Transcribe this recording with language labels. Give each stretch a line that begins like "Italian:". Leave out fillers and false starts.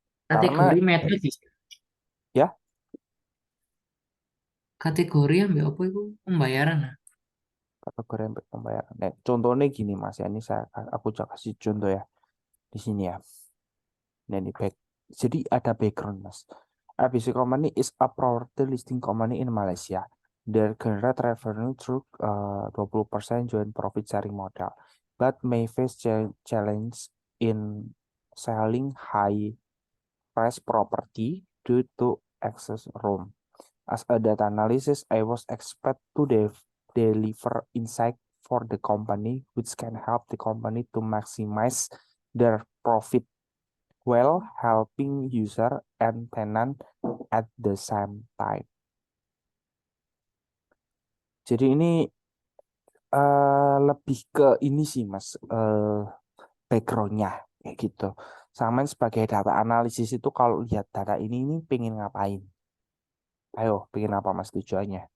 Indonesian: Karena kategori metode sih. ya Kategori ambil apa itu pembayaran nah. kategori pembayaran. Nah, contohnya gini Mas, ya ini aku kasih contoh ya di sini ya. Nah, ini jadi ada background Mas.
English: ABC Company is a property listing company in Malaysia. They generate revenue through 20% joint profit sharing model, but may face challenge in selling high price property due to excess room. As a data analysis, I was expect to deliver insight for the company, which can help the company to maximize their profit while helping user and tenant at the same time.
Indonesian: Jadi ini lebih ke ini sih Mas, backgroundnya kayak gitu. Sama sebagai data analisis itu kalau lihat data ini pengen ngapain? Ayo, pengen apa Mas tujuannya?